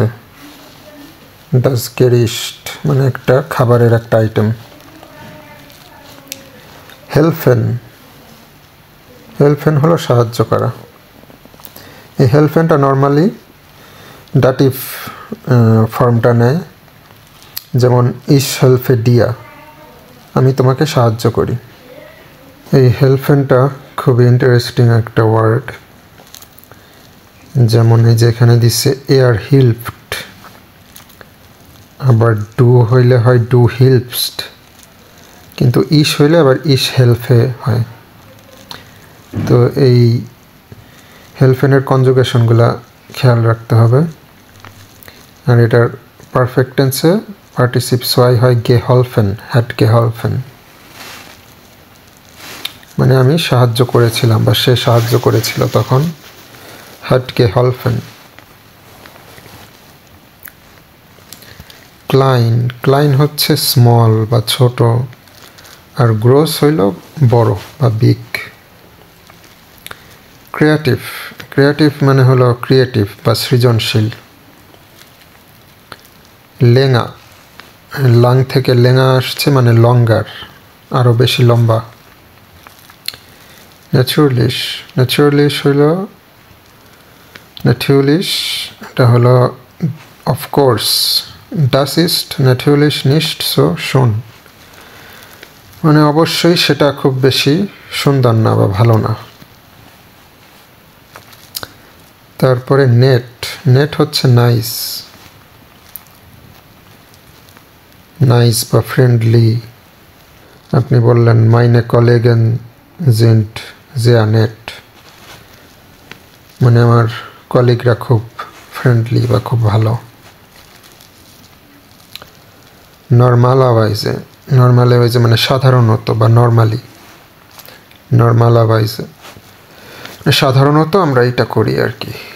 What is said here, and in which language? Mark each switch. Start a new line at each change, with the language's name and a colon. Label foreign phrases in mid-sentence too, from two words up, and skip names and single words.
German: Das Gericht
Bangla: মানে একটা খাবারের একটা আইটেম। হেল্পেন হলো সাহায্য করা। এই হেল্পেনটা নর্মালি ডাটিভ ফর্মটা নেয়, যেমন
German: ich helfe dir,
Bangla: আমি তোমাকে সাহায্য করি। এই হেল্পেনটা খুবই ইন্টারেস্টিং একটা ওয়ার্ড, যেমন এই যে এখানে দিচ্ছে
German: er hilft,
Bangla: আবার ডু হইলে হয়
German: du hilfst,
Bangla: কিন্তু ich হইলে আবার
German: ich helfe
Bangla: হয়। তো এই হেল্পেনের কনজুগেশনগুলা খেয়াল রাখতে হবে। আর এটার
English: perfect tense
Bangla: পার্টিসিপ সোয়াই হয়
German: geholfen, hat geholfen,
Bangla: মানে আমি সাহায্য করেছিলাম বা সে সাহায্য করেছিল তখন
German: hat geholfen।
Bangla: ক্লাইন হচ্ছে স্মল বা ছোট, আর গ্রোস হইল বড় বা বিগ। ক্রিয়েটিভ মানে হলো ক্রিয়েটিভ বা সৃজনশীল। লেঙা, লাং থেকে লেঙা আসছে মানে লঙ্গার, আরও বেশি লম্বা। ন্যাচুরালিশ হইল এটা হলো
English: of course.
German: Das ist natürlich nicht so schön,
Bangla: মানে অবশ্যই সেটা খুব বেশি সুন্দর না বা ভালো না। তারপরে নেট হচ্ছে নাইস বা ফ্রেন্ডলি। আপনি বললেন
German: meine Kollegen sind sehr nett,
Bangla: মানে আমার কলিগরা খুব ফ্রেন্ডলি বা খুব ভালো। নর্মালাইজে মানে সাধারণত বা নর্মালাইজে সাধারণত আমরা এটা করি আর কি।